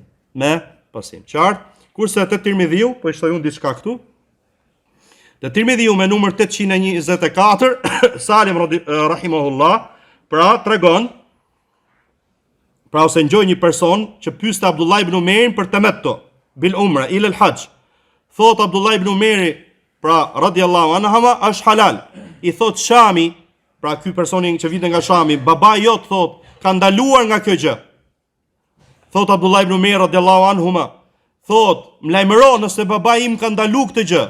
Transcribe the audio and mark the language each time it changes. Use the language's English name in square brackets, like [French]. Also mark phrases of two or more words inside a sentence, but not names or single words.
[Albanian] Me pasim. Qartë? Kurse te Tirmidhiu, po i shtoj unë diçka këtu. Te Tirmidhiu me numër 824, Salim rahimahullah, pra tregon, pra ose ngjoj një person që pyeste Abdullah ibn Umerin për [Arabic] التمتع بالعمرة إلى الحج. [Albanian] Thot Abdullah ibn Umeri, pra [Arabic] رضي الله عنهما, [Albanian] është halal. I thot Shami, pra ky personi që vinte nga Shami, babai jot thot, ka ndaluar nga kjo gjë. Thot Abdullah ibn Umeri [Arabic] رضي الله عنهما, [Albanian] thot, më lajmëro nëse babai im ka ndaluar këtë gjë.